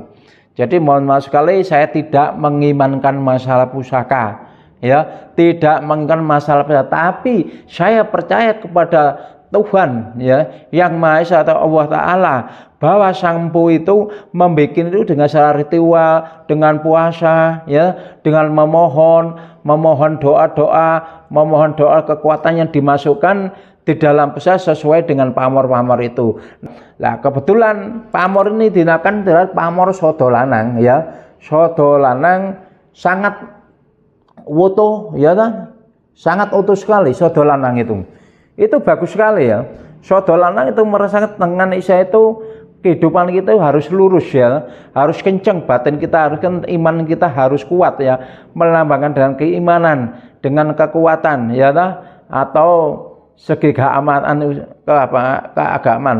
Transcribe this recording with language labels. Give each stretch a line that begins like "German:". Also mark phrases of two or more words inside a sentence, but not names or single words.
Indonesian: Jadi mohon maaf sekali saya tidak mengimankan masalah pusaka ya, tidak mengimankan masalah pusaka, tapi saya percaya kepada Tuhan ya, yang Maha Esa atau
Arabic: الله تعالى,
Indonesian: bahwa Sang Empu itu membuat itu dengan secara ritual, dengan puasa ya, dengan memohon doa kekuatan yang dimasukkan di dalam pusaka sesuai dengan pamor-pamor itu. Nah kebetulan pamor ini dinakan adalah pamor sodo lanang ya, sodo lanang sangat utuh ya, sangat utuh sekali sodo lanang itu bagus sekali ya. Sodo lanang itu merasakan dengan Isa itu kehidupan kita harus lurus ya, harus kenceng batin kita, harus iman kita harus kuat ya, melambangkan dengan keimanan, dengan kekuatan ya, atau segi keagamaan.